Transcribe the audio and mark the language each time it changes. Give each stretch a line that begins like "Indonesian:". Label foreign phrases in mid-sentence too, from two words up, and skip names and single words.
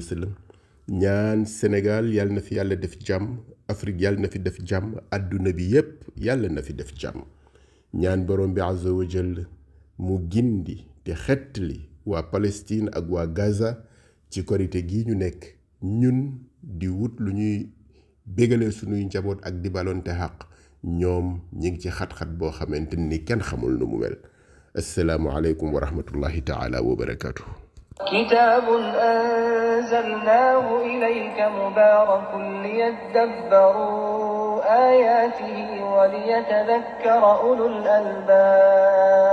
Wolof: sallam ñaan Sénégal yàlla na fi yàlla def jàmm Afrique yàlla na fi def jàmm àdduna bi yépp yàlla na fi def jàmm ñaan borom bi
Arabic: عز وجل
Wolof: mu gindi te xettali waa Palestine ak waa Gaza ci korite gi ñu nekk ñun di wut lu ñuy bégalee sunuy njaboot ak di balonte xaq ñoom ñi ngi ci xat-xat boo xamante ni kenn xamul nu mu mel
Arabic: السلام عليكم ورحمة الله تعالى وبركاته كتاب أنزلناه إليك مبارك ليدبروا آياته وليتذكر أولو الألباب